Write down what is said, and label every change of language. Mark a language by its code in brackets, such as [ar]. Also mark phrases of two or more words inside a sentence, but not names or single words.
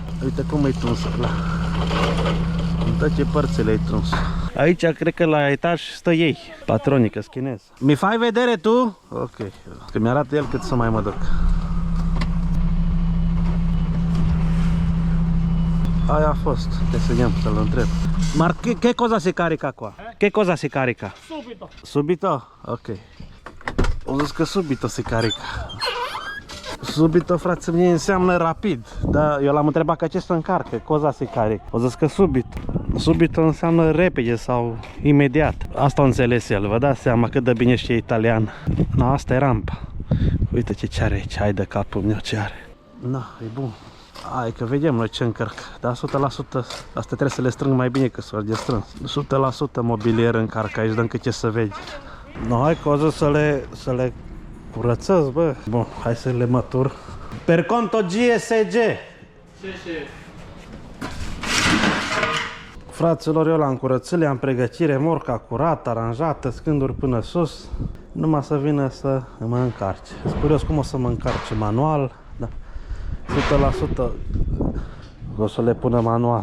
[ro] Uite cum e tuns ăla. În toate părțile e tuns. Aici cred că la etaj stă ei, patronii, că chinez. [it] Mi fai vedere tu? Ok. [ro] Că mi-arată el cât să mai mă duc. Aia a fost. Trebuie să vedem, să-l întreb. [it] Ma che cosa si carica qua? Che cosa si carica? Subito. Subito? [ro] Ok. O zis că [it] subito se carica. [ro] Subito, frate, mie înseamnă rapid. Dar eu l-am întrebat că ce se încarcă, [it] cosa se carica. [ro] O zis că subito. Subito înseamnă repede sau imediat. Asta a înțeles el, vă dați seama cât de bine știe italian. Na, asta e rampa. Uite ce are aici, hai de capul meu ce are. Na, e bun. Hai că vedem noi ce încărc. Dar 100%, astea trebuie să le strâng mai bine că s-au de strâns. 100% mobilier încarc aici, dăm câte să vezi. No, hai că o zi să le curățăți, bă. Bun, hai să le mătur. [it] Per conto GSG. [ro] Fraților, eu l-am curățit, le-am pregătit remorca curată, aranjată, scânduri până sus. Numai să vină să mă încarce. Sunt curios cum o să mă încarce manual. Da. 100% o să le pună manual.